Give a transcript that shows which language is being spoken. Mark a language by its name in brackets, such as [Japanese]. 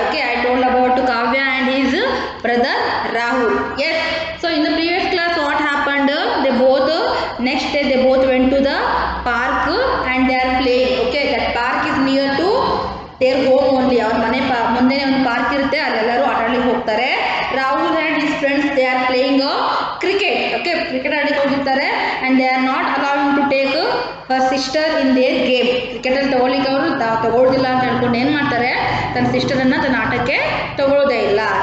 [English] Okay, I told about Kavya and his brother Rahul. Yes. So in the previous class, what happened? They both next day they both went to the park and they are playing. Okay, that park is near to their home only. [Kannada] ಅವ್ರ ಮನೆ ಮುಂದೆನೇ ಒಂದು park ಇರುತ್ತೆ, ಅಲ್ಲೆಲ್ಲರೂ ಆಟ ಆಡಲಿಕ್ಕೆ ಹೋಗ್ತಾರೆ. [English] Rahul and his friends they are playing cricket. Okay, cricket [Kannada] ಆಡಲಿಕ್ಕೆ ಹೋಗಿರ್ತಾರೆ [English] and they are not allowing to take her sister in their game. [Kannada] Cricket ಅಲ್ಲಿ ತಗೊಳ್ಳಿಕ್ಕೆ ಅವರು ತಗೊಳ್ಳೋದಿಲ್ಲ ಅಂತ ಹೇಳ್ಕೊಂಡು ಏನು ಮಾಡ್ತಾರೆ, ತನ್ನ ಸಿಸ್ಟರನ್ನು ತನ್ನ ಆಟಕ್ಕೆ ತಗೊಳ್ಳೋದೇ ಇಲ್ಲ.